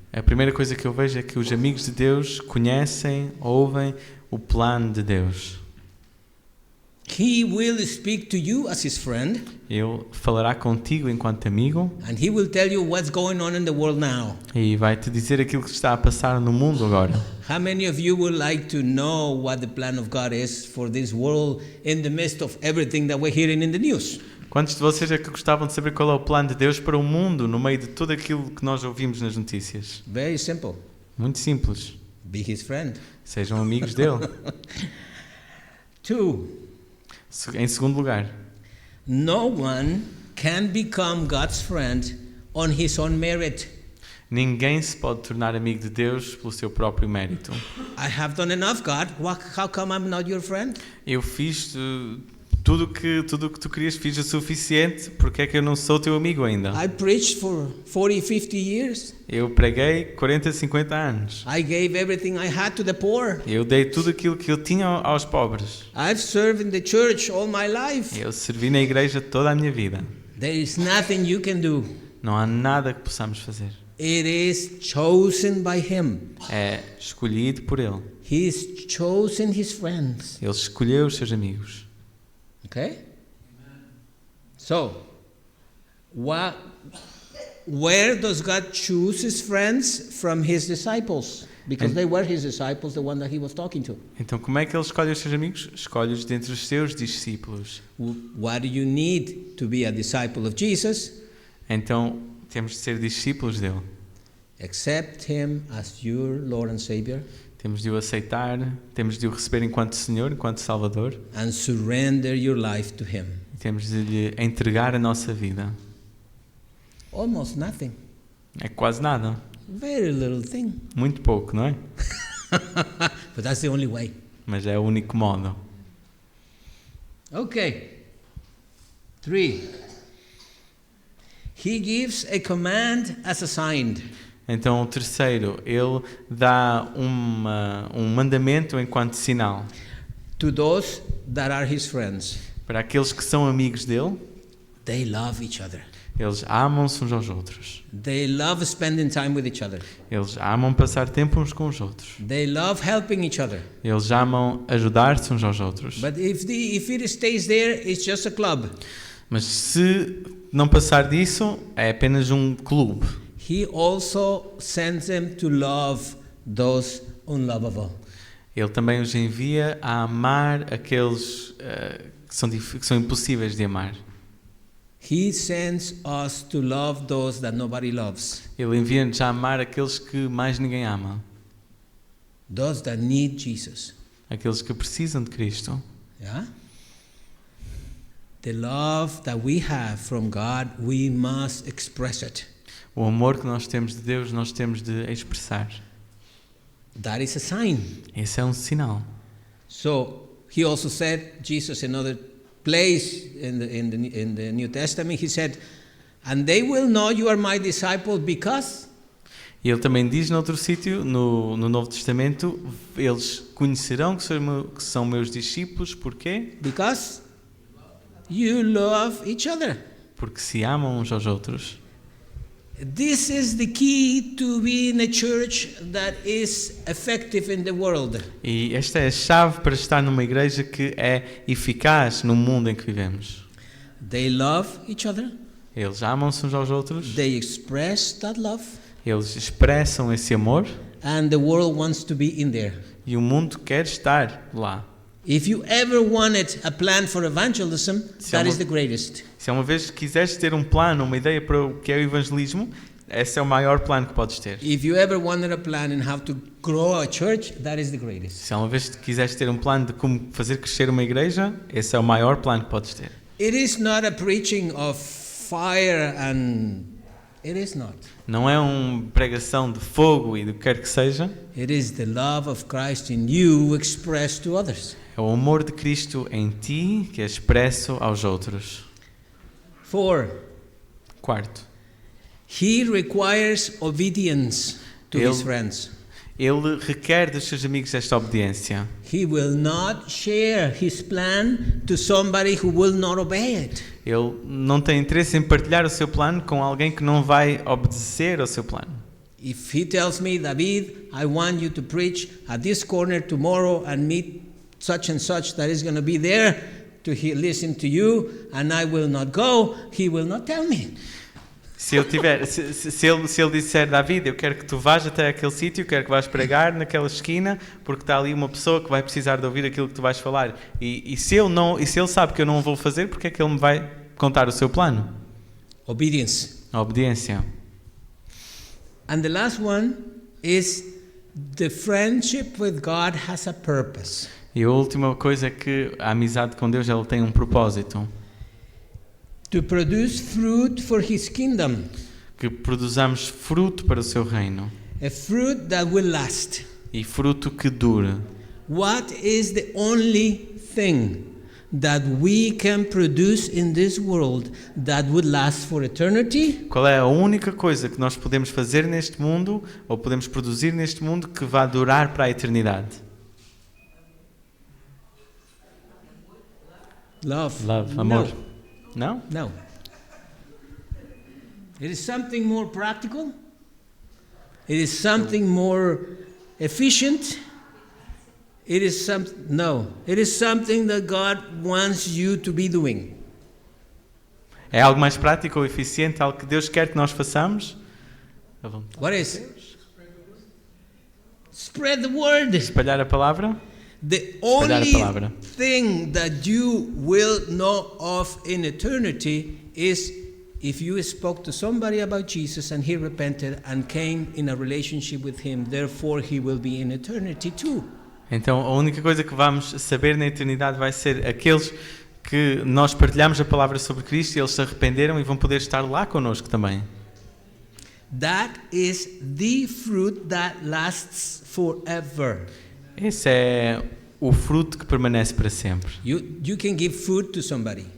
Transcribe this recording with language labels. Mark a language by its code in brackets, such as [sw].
[pt] A primeira coisa que eu vejo é que os amigos de Deus conhecem, ouvem o plano de Deus. [en] He will speak to you as his friend, [pt] Ele falará contigo enquanto amigo [en] and he will tell you what's going on in the world now. [pt] e vai te dizer aquilo que está a passar no mundo agora. [en] How many of you would like to know what the plan of God is for this world in the midst of everything that we're hearing in the news? [pt] Quantos de vocês é que gostavam de saber qual é o plano de Deus para o mundo no meio de tudo aquilo que nós ouvimos nas notícias? [en] Very simple. [pt] Muito simples. [en] Be his friend. [pt] Sejam amigos dele. [en] 2. [pt] Em segundo lugar, [en] No one can become God's friend on his own merit. [pt] ninguém se pode tornar amigo de Deus pelo seu próprio mérito. [en] I have done enough, God. How come I'm not your friend? [pt] Eu fiz tudo o que tu querias, fiz o suficiente, porque é que eu não sou teu amigo ainda? [en] I preached for 40, 50 years. [pt] Eu preguei 40, 50 anos. [en] I gave everything I had to the poor. [pt] Eu dei tudo aquilo que eu tinha aos pobres. [en] I've served in the church all my life. [pt] Eu servi na igreja toda a minha vida. [en] There is nothing you can do. [pt] Não há nada que possamos fazer. [en] It is chosen by him. [pt] É escolhido por Ele. [en] He's chosen his friends. [pt] Ele escolheu os seus amigos. [en] Okay? So, where does God choose his friends? From his disciples. Because they were his disciples, the one that he was talking to. [pt] Então, como é que Ele escolhe os seus amigos? Escolhe-os dentre os seus discípulos. [en] What do you need to be a disciple of Jesus? [pt] Então, temos de ser discípulos dele. [en] Accept him as your Lord and Savior. [pt] Temos de o aceitar, temos de o receber enquanto Senhor, enquanto Salvador. [en] And surrender your life to him. [pt] E temos de lhe entregar a nossa vida. [en] Almost nothing. [pt] É quase nada. [en] Very little thing. [pt] Muito pouco, não é? [en] But that's the only way. [pt] Mas é o único modo. [en] Okay. 3. He gives a command as a sign. [pt] Então, o terceiro, ele dá um mandamento enquanto sinal [en] To those that are his friends. [pt] para aqueles que são amigos dele. [en] They love each other. [pt] Eles amam-se uns aos outros. [en] They love spending time with each other. [pt] Eles amam passar tempo uns com os outros. [en] They love helping each other. [pt] Eles amam ajudar-se uns aos outros. [en] But if it stays there, it's just a club. [pt] Mas se não passar disso, é apenas um clube. [en] He also sends them to love those unlovable. [pt] Ele também os envia a amar aqueles que são impossíveis de amar. [en] He sends us to love those that nobody loves. [pt] Ele envia-nos a amar aqueles que mais ninguém ama. [en] Those that need Jesus. [pt] Aqueles que precisam de Cristo. [en] Yeah? The love that we have from God, we must express it. [pt] O amor que nós temos de Deus, nós temos de expressar. [en] That is a sign. [pt] Esse é um sinal. [en] So he also said, Jesus, in another place in the New Testament, he said, and they will know you are my disciple because. [pt] E ele também diz noutro sítio, no Novo Testamento, eles conhecerão que são meus discípulos, porquê? [en] Because you love each other. [pt] Porque se amam uns aos outros. [en] This is the key to being a church that is effective in the world. [pt] E esta é a chave para estar numa igreja que é eficaz no mundo em que vivemos. [en] They love each other. [pt] Eles amam-se uns aos outros. [en] They express that love. [pt] Eles expressam esse amor. [en] And the world wants to be in there. [pt] E o mundo quer estar lá. [en] If you ever wanted a plan for evangelism, that is the greatest. [pt] Se uma vez quiseres ter um plano, uma ideia para o que é o evangelismo, esse é o maior plano que podes ter. [en] If you ever wanted a plan in how to grow a church, that is the greatest. [pt] Se uma vez quiseres ter um plano de como fazer crescer uma igreja, esse é o maior plano que podes ter. [en] It is not a preaching of fire and it is not. [pt] Não é uma pregação de fogo e do que quer que seja. [en] It is the love of Christ in you expressed to others. [pt] É o amor de Cristo em ti que é expresso aos outros. [en] 4. [pt] Quarto, [en] He requires obedience to his friends. [pt] ele requer dos seus amigos esta obediência. [en] He will not share his plan to somebody who will not obey it. [pt] Ele não tem interesse em partilhar o seu plano com alguém que não vai obedecer ao seu plano. [en] If he tells me, David, I want you to preach at this corner tomorrow and meet such and such that is going to be there to listen to you, and I will not go, he will not tell me. [pt] Se ele disser, David, eu quero que tu vás até aquele sítio, quero que vás pregar naquela esquina, porque está ali uma pessoa que vai precisar de ouvir aquilo que tu vais falar. E se ele sabe que eu não vou fazer, porque é que ele me vai contar o seu plano? [en] Obedience. [pt] A obediência. [en] And the last one is the friendship with God has a purpose. [pt] E a última coisa é que a amizade com Deus ela tem um propósito. [en] To produce fruit for his kingdom. [pt] Que produzamos fruto para o seu reino. [en] A fruit that will last. [pt] E fruto que dure. [en] What is the only thing that we can produce in this world that would last for eternity? [pt] Qual é a única coisa que nós podemos fazer neste mundo, ou podemos produzir neste mundo, que vai durar para a eternidade? [en] Love. [pt] Love, amor. Não? [en] No. It is something more practical. It is something more efficient. It is something that God wants you to be doing. [pt] É algo mais prático ou eficiente, algo que Deus quer que nós façamos? [en] What is? Spread the word. [pt] Espalhar a palavra? [en] The [pt] Espalhar a [en] only [pt] palavra. [en] thing that you will know of in eternity is if you spoke to somebody about Jesus and he repented and came in a relationship with him, therefore he will be in eternity too. [pt] Então a única coisa que vamos saber na eternidade vai ser aqueles que nós partilhamos a palavra sobre Cristo e eles se arrependeram e vão poder estar lá connosco também. [en] That is the fruit that lasts forever. [pt] Esse é o fruto que permanece para sempre. [en] You can give food to somebody.